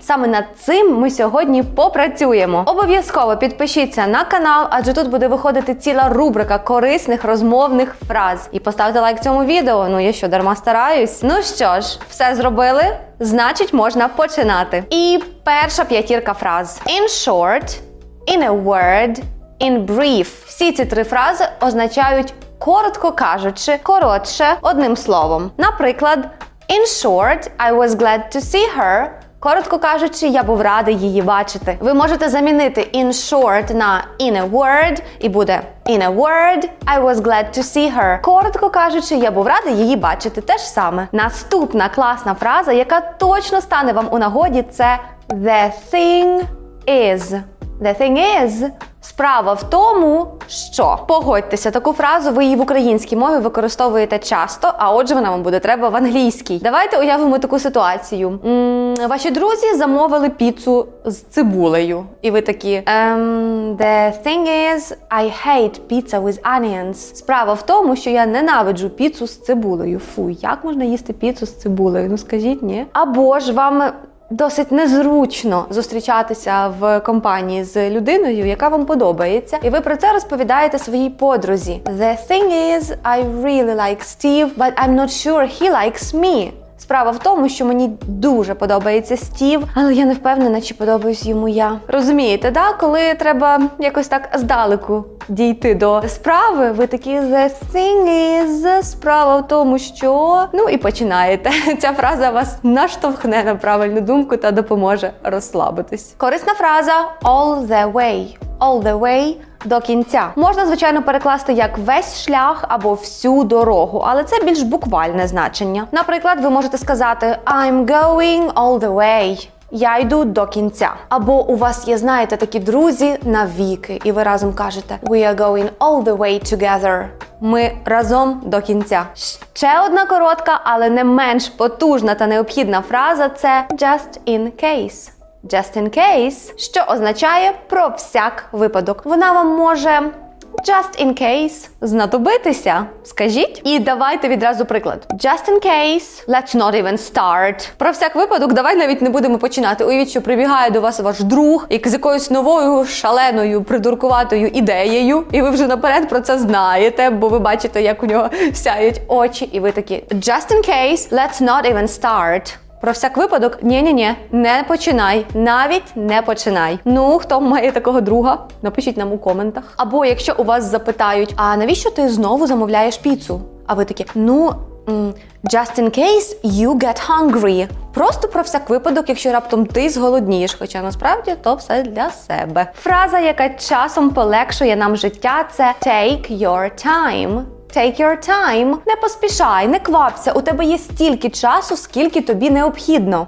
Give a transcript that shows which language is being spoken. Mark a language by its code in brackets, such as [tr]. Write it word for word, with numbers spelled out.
[uk] Саме над цим ми сьогодні попрацюємо. Обов'язково підпишіться на канал, адже тут буде виходити ціла рубрика корисних розмовних фраз. І поставте лайк цьому відео, ну я що, дарма стараюсь? Ну що ж, все зробили? Значить, можна починати. І перша п'ятірка фраз. [en] In short, in a word, in brief. [uk] Всі ці три фрази означають, коротко кажучи, коротше, одним словом. Наприклад, [en] in short, I was glad to see her. [uk] Коротко кажучи, я був радий її бачити. Ви можете замінити [en] in short на in a word [uk] і буде [en] in a word, I was glad to see her. [uk] Коротко кажучи, я був радий її бачити. Те ж саме. Наступна класна фраза, яка точно стане вам у нагоді, це [en] The thing is. The thing is [uk] – справа в тому, що. Погодьтеся, таку фразу ви її в українській мові використовуєте часто, а отже вона вам буде треба в англійській. Давайте уявимо таку ситуацію. М, ваші друзі замовили піцу з цибулею. І ви такі ем, [en] The thing is, I hate pizza with onions. [uk] Справа в тому, що я ненавиджу піцу з цибулею. Фу, як можна їсти піцу з цибулею? Ну скажіть, ні. Або ж вам досить незручно зустрічатися в компанії з людиною, яка вам подобається, і ви про це розповідаєте своїй подрузі. [en] The thing is, I really like Steve, but I'm not sure he likes me. [uk] Справа в тому, що мені дуже подобається Стів, але я не впевнена, чи подобаюсь йому я. Розумієте, да? Коли треба якось так здалеку дійти до справи, ви такі [en] The thing is, [uk] справа в тому, що... Ну і починаєте. Ця фраза вас наштовхне на правильну думку та допоможе розслабитись. Корисна фраза [en] All the way. All the way – [uk] до кінця. Можна, звичайно, перекласти як весь шлях або всю дорогу, але це більш буквальне значення. Наприклад, ви можете сказати [en] I'm going all the way. [uk] Я йду до кінця. Або у вас є, знаєте, такі друзі навіки, і ви разом кажете [en] We are going all the way together. [uk] Ми разом до кінця. Ще одна коротка, але не менш потужна та необхідна фраза – це [en] Just in case. Just in case, [uk] що означає про всяк випадок. Вона вам може [en] just in case [uk] знадобитися, скажіть. І давайте відразу приклад. [en] Just in case, let's not even start. [uk] Про всяк випадок, давай навіть не будемо починати. Уявіть, що прибігає до вас ваш друг і з якоюсь новою шаленою, придуркуватою ідеєю, і ви вже наперед про це знаєте, бо ви бачите, як у нього сяють очі, і ви такі [en] Just in case, let's not even start. [uk] Про всяк випадок, ні-ні-ні, не починай, навіть не починай. Ну, хто має такого друга, напишіть нам у коментах. Або якщо у вас запитають, а навіщо ти знову замовляєш піцу? А ви такі, ну, [en] just in case you get hungry. [uk] Просто про всяк випадок, якщо раптом ти зголоднієш, хоча насправді то все для себе. Фраза, яка часом полегшує нам життя, це [en] take your time. Take your time. [uk] Не поспішай, не квапся, у тебе є стільки часу, скільки тобі необхідно.